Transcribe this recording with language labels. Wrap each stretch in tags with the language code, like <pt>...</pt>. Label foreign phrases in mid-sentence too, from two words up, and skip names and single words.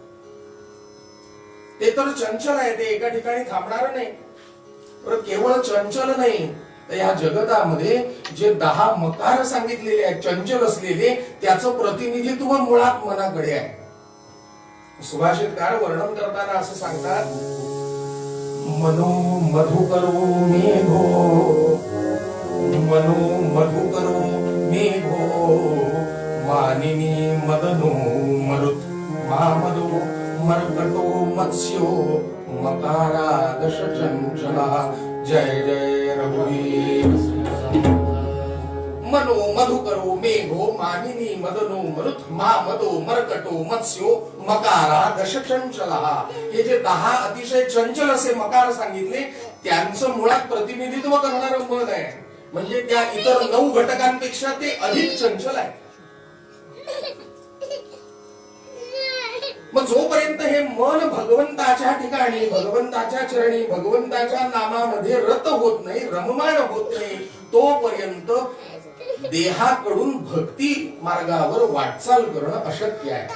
<mr>ते तर चंचल आहे, ते एका ठिकाणी थांबणार नाही. केवळ चंचल नाही तर या जगतामध्ये जे 10 मकार सांगितलेले आहेत चंचल असलेले, त्याचं प्रतिनिधित्व मुळात मनाकडे आहे. सुभाषितकार वर्णन करताना असं सांगतात,</mr> <sa>मनो मधुकरो मेघो, मनो मधुकरो मेघो, मानिनी मदनो मरुत, मामदो मर्कटो मत्स्यो, मकारा दश चंचला.</sa> <mr>जय जय रघुवीर.</mr> <sa>मनो मधुकरो मेघो, मानिनी मदनो मरुत, मामदो मर्कटो मत्स्यो, मकारा दश चंचला.</sa> <mr>हे जे 10 अतिशय चंचल असे मकार सांगितले त्यांचं मुळात प्रतिनिधित्व करणारं मन आहे. म्हणजे त्या इतर 9 घटकांपेक्षा ते अधिक चंचल आहे. मग जोपर्यंत हे मन भगवंताच्या ठिकाणी, भगवंताच्या चरणी, भगवंताच्या नामामध्ये रत होत नाही, रममाण होत नाही, तोपर्यंत देहाकडून भक्ती मार्गावर वाटचाल करणं अशक्य आहे.</mr>